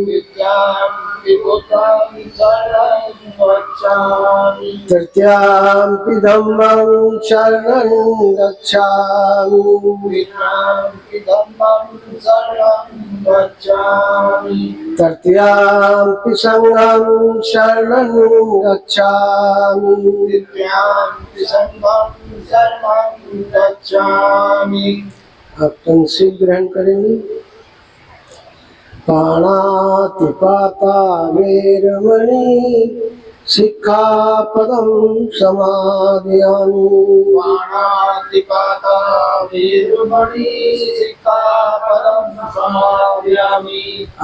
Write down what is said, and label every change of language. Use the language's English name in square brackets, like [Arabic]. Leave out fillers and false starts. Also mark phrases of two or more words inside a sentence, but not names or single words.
[Pali] तृतीयं धम्मं शरणं गच्छामि तृतीयं संघं शरणं गच्छामि। [Hindi] आप तुलसी ग्रहण करेंगे। [Pali] पाणातिपाता वेरमणि सिक्खापदं समादयामि। पाणातिपाता वेरमणि सिक्खापदं समादयामि।